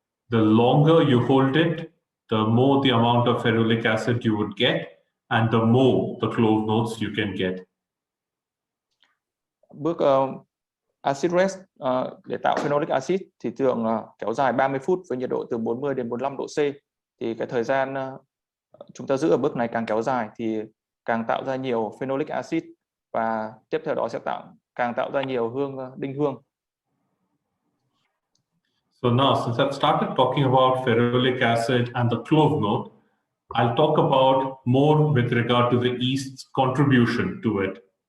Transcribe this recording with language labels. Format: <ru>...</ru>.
<en>The longer you hold it, the more the amount of ferulic acid you would get, and the more the clove notes you can get.</en> <vi>Bước acid rest để tạo phenolic acid thì thường kéo dài 30 phút với nhiệt độ từ 40 đến 45 độ C. Thì cái thời gian chúng ta giữ ở bước này càng kéo dài thì càng tạo ra nhiều phenolic acid và tiếp theo đó sẽ càng tạo ra nhiều hương đinh hương.</vi> <en>So now, since I've started talking about ferulic acid and the clove note, I'll talk about more with regard to the yeast's contribution to it.</en>